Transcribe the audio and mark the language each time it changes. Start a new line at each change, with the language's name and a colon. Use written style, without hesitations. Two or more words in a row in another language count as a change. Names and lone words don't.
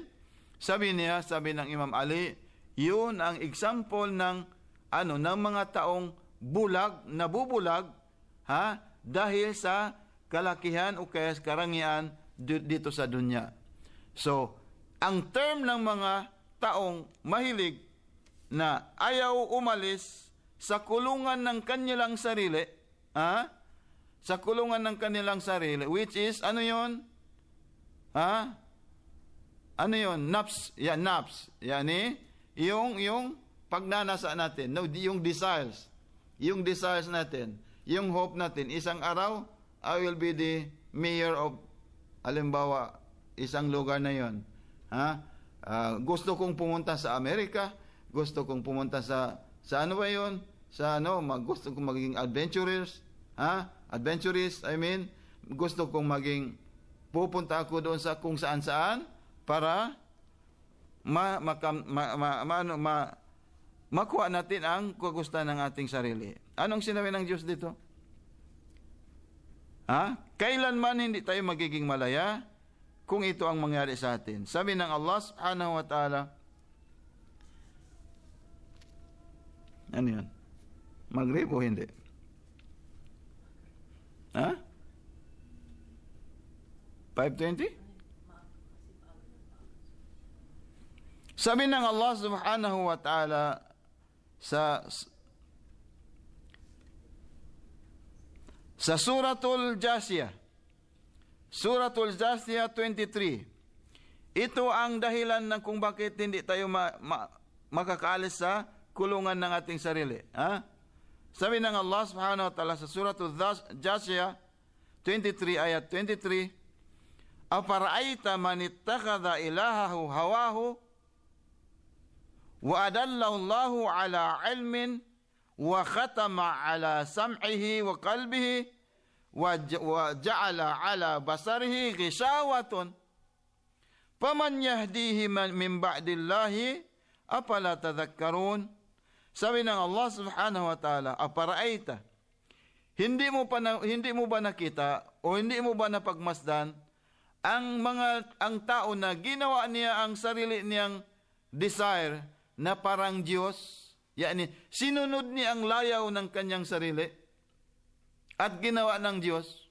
Filipino: Sabi ng Imam Ali, yun ang example ng mga taong nabubulag dahil sa kalakihan o kaya karangyaan dito sa dunya. So, ang term ng mga taong mahilig na ayaw umalis sa kulungan ng kanilang sarili, sa kulungan ng kanilang sarili,
English: which is,
Filipino: ano yun? Ano yun? Naps. Yan, naps. Yani, yung pagnanasa natin, yung desires. Yung desires natin, yung hope natin, isang araw,
English: I will be the mayor of,
Filipino: halimbawa, isang lugar na yun. Gusto kong pumunta sa Amerika, gusto kong pumunta sa ano ba yun? Gusto kong maging adventurous, gusto kong pupunta ako doon sa kung saan-saan para makuha natin ang kagustuhan ng ating sarili. Anong sinabi ng Diyos dito? Kailanman hindi tayo magiging malaya kung ito ang mangyari sa atin. Sabi ng Allah
Arabic: سبحانه وتعالى,
Filipino: ano yun? Maghrib o hindi? 5:20? Sabi ng Allah
Arabic: سبحانه وتعالى
Filipino: sa Suratul Jasiyah, Suratul Jasiyah 23. Ito ang dahilan ng kung bakit hindi tayo makakaalis sa kulungan ng ating sarili. Sabi ng Allah
Arabic: سبحانه وتعالى
Filipino: sa Suratul Jasiyah 23 ayat 23,
Arabic: أفرأيت من اتخذ إلهه هواه وأضله الله على علم وختم على سمعه وقلبه وجعل على بصره غشاوة فمن يهديه من بعد الله أفلا تذكرون.
Filipino: Sabi ng Allah
Arabic: سبحانه وتعالى,
Filipino: apara'ayta, hindi mo ba nakita o hindi mo ba napagmasdan ang tao na ginawa niya ang sarili niyang desire na parang Diyos? Yani, sinunod niya ang layaw ng kanyang sarili at ginawa ng Diyos.